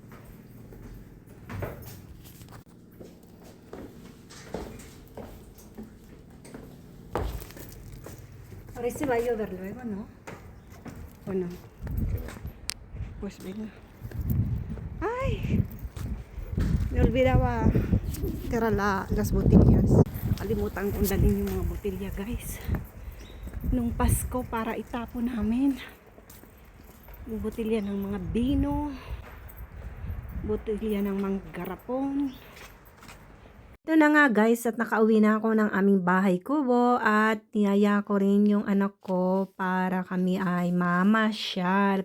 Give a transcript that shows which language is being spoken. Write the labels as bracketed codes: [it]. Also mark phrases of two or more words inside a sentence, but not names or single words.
[es] Ahora se va a llover luego, ¿no? ¿O no? Pues venga. ¡Ay! Me olvidaba tirar las botellas. [tl] Kalimutan kong dalhin yung mga botelya, guys. Nung Pasko para itapon namin. Yung botelya ng mga bino, botelya ng mga garapon. Ito na nga guys, at nakauwi na ako ng aming bahay kubo at niyaya ko rin yung anak ko para kami ay mamasyal.